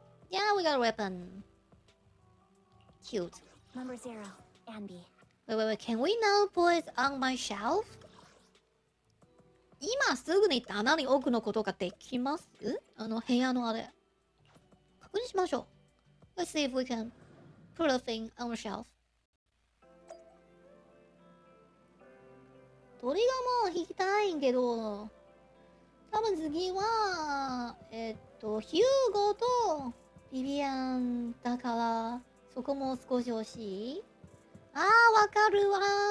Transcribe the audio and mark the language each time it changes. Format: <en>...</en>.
<en>Yeah, we got a weapon. Cute. Number 0, Anby. Wait. Can we now put it on my shelf?</en> <ja>今すぐに棚に置くのことができます？部屋のあれ。確認しましょう。</ja> <en>Let's see if we can put a thing on the shelf.</en> <ja>鳥がもう引きたいんけど、多分次は、ヒューゴとビビアンだから、そこも少し欲しい。わかるわー。</ja>